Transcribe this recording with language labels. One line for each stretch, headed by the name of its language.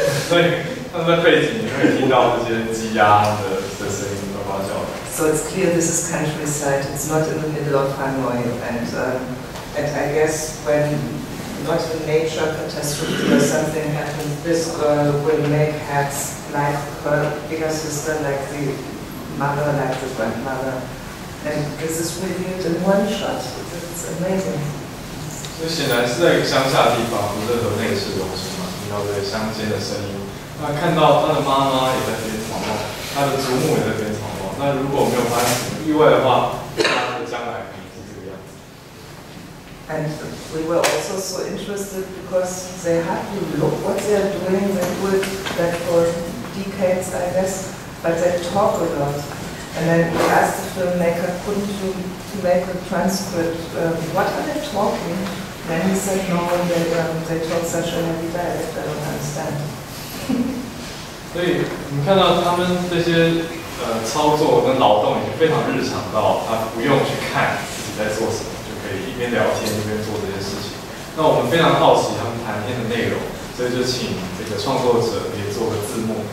Chinese: 所以他们在背景你会听到这些鸡鸭的声音和发酵。
English: So it's clear this is countryside. It's not in the middle of Hanoi, and I guess when not a nature catastrophe or something happens, this girl will make hats like her bigger sister, like the mother, like the grandmother. And this is revealed in one shot. It's amazing.
Chinese: 所以显然是在一个乡下的地方，不是河内市中心嘛，听到这个乡间的声音。那看到他的妈妈也在编草帽，他的祖母也在编草帽。那如果没有发生什么意外的话，他的将来可能是这个样子。
English: And we were also so interested because they have to look what they are doing. They do it that for decades, I guess, but they talk a lot. And then we asked the filmmaker, couldn't you make a transcript? What are they talking? Then he said, no, they talk such a heavy dialect, I don't understand.
Chinese: 所以你看到他们这些操作跟劳动已经非常日常到他不用去看自己在做什么，就可以一边聊天一边做这些事情。那我们非常好奇他们谈天的内容，所以就请这个创作者也做个字幕。